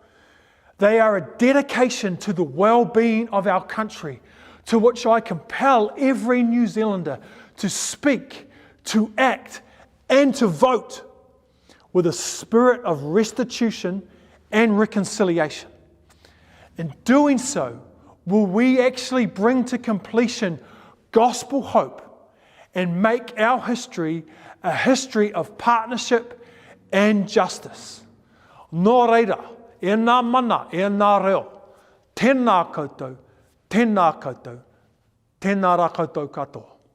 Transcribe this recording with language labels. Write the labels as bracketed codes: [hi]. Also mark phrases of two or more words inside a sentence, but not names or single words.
[en] They are a dedication to the well-being of our country, to which I compel every New Zealander to speak, to act, and to vote with a spirit of restitution and reconciliation. In doing so, will we actually bring to completion gospel hope and make our history a history of partnership and justice. [mi] Nō reira, e nā mana, e nā reo, tēnā koutou, tēnā koutou, tēnā rā koutou katoa.